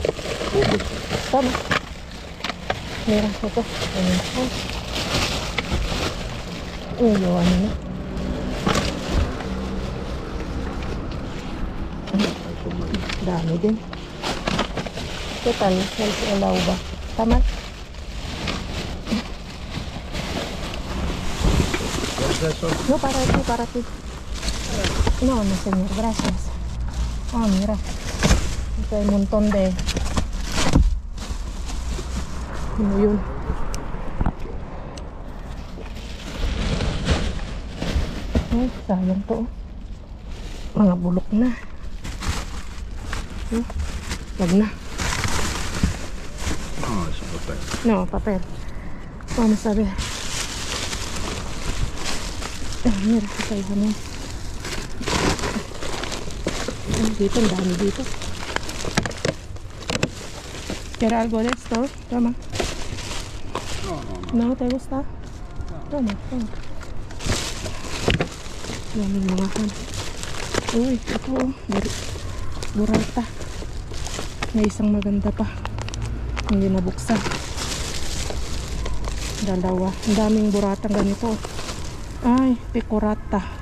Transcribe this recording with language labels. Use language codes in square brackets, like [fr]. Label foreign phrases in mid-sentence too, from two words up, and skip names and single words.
[tl] Tama. Mira, ito. Ayan. Ano na. Dami din. Total, health alaw ba? Tama? [es] No, para ti. No, señor, gracias. Oh, mira. Ito hay un montón de... [tl] Ano yun? Ay, sayang to. Mga bulok na. Wag na. [es] No, es un papel. No, papel. Vamos a ver. Mira, [tl] ito yung ano. Dito, ang dami dito. [es] ¿Quieres algo de esto? Toma. No, no, no. ¿No te gusta? Toma, toma. [tl] Daming mga han. Uy, ito. Burrata. May isang maganda pa. Hindi nabuksan. Dalawa. Ang daming buratang ganito. Ay, pecorata.